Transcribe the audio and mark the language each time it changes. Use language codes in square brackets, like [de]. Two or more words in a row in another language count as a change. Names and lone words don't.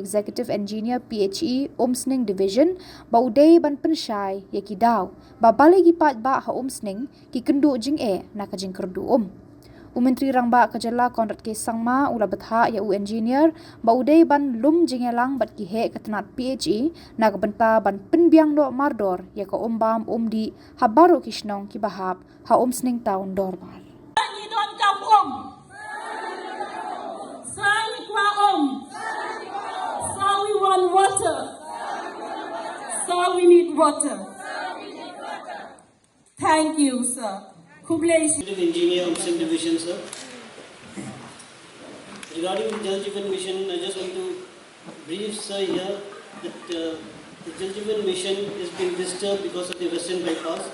[en] executive engineer [kha] PHE Umsning division ba udai ban penshai ya ki daw ba balai gi pat ba ha Umsning ki kendu jing e na ka Jingkyrduh Myntri Rangbah Khuborjylla konrat ke sangma ula batha ya u engineer ba udai ban lum jingelang bat ki he katnat PHE na ka banta ban penbiang do mardor ya ka umbam umdi habaru kishnong ki bahab ha Umsning town dorbar [en] So we want water. So we need water. Thank you, sir. Engineer Umsning Division, sir. Regarding the Jal Jeevan Mission, I just want to brief, sir, here that the Jal Jeevan Mission is being disturbed because of the Western bypass.